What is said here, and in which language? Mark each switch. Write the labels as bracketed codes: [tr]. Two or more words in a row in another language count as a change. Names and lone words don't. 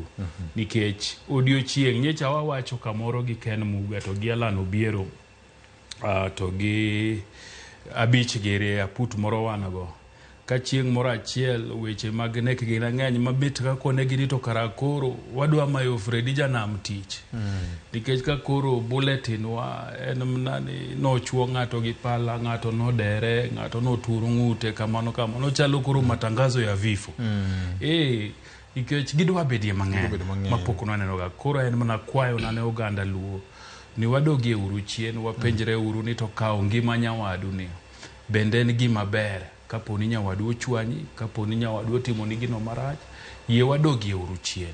[luo] Nikech odiochieng' nyecha wawacho kamoro gi Ken Muga to gi Alan Obiero to gi Abich Gere aput moro wanago, ka chieng' moro achiel weche mag nek gi ng'eny mabet ka konegi ni to kara koro wadwa mayo Fredi Janam tich. Nikech ka koro bulletin wa en mnani nochuo ng'ato gi pala, ng'ato nodere, ng'ato noturo ng'ute kamano chalo koro [sw] matangazo ya vifo. [luo] Nikech gidwa bedie mang'eny mapok nwaneno ga. Koro en mana kwayo nane oganda luo ni wadogie uru chien, wapenjre uru ni to kaw ngima nyawadu ni bende en gima ber. Kaponi nyawadu ochwanyi, kaponi nyawadu otimo ni gino marach, yie wadogie uru chien.